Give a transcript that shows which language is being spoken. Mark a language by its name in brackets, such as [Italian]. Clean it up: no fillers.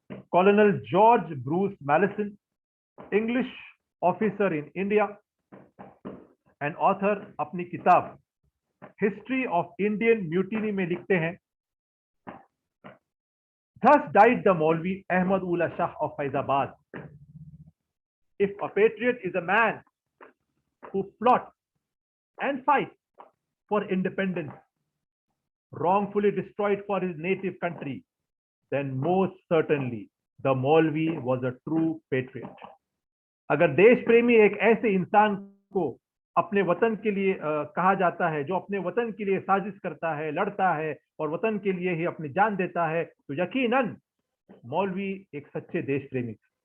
[English] colonel George Bruce Malleson, English officer in India and author, [Hindi] अपनी किताब [English] history of Indian mutiny [Hindi] में लिखते हैं, [English] Thus died the Maulvi Ahmad Ullah Shah of Faizabad. If a patriot is a man who plots and fights for independence, wrongfully destroyed for his native country, then most certainly the Maulvi was a true patriot. [Hindi] अगर देश प्रेमी एक ऐसे इंसान को अपने वतन के लिए कहा जाता है, जो अपने वतन के लिए साजिश करता है, लड़ता है और वतन के लिए ही अपनी जान देता है, तो यकीनन मौलवी एक सच्चे देश प्रेमी थे।